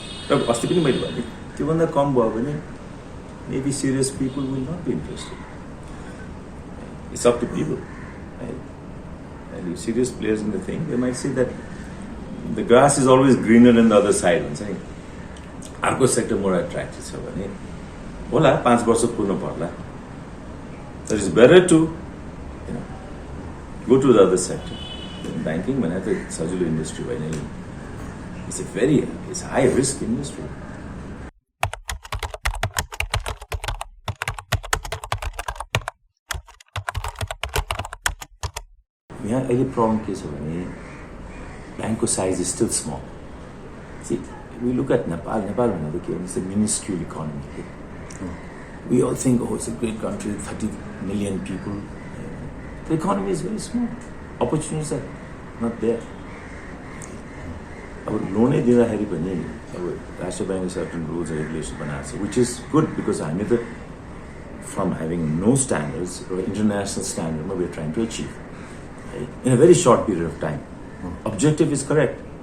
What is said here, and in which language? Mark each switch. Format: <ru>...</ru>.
<ne>र अस्ति पनि मैले भने त्योभन्दा कम भयो भने</ne> <en>Maybe serious people will not be interested. It's up to people. Serious players in the thing they might say that the grass is always greener in the other side</en> <ne>भन्छ नि. अर्को सेक्टर मोर एट्र्याक्टिभ छ भने होला 5 वर्ष पुग्नु पर्ला.</ne> <en>That is better to go to the other sector.</en> <ne>Banking भने त सजिलो इन्डस्ट्री होइन.</ne> <en>It's a high risk industry.</en> <ne>यहाँ अहिले प्रब्लम के छ भने ब्याङ्कको size</ne> <en>Is still small. See, we look at Nepal</en> <ne>भनेको के भने</ne> <en>it's a minuscule economy. We all think, oh, it's a great country, 30 million people. The economy is very small. Opportunities are not there.</en> <ne>अब लोनै दिँदाखेरि पनि अब राष्ट्रिय ब्याङ्कले certain rules and regulation बनाएको छ, विच इज गुड बिकज हामी त फ्रम ह्याभिङ नो स्ट्यान्डर्ड्स र international स्ट्यान्डर्डमा</ne> <en>we are trying to achieve</en> <ne>है</ne> <en>In a very short period of time. Objective is correct.</en>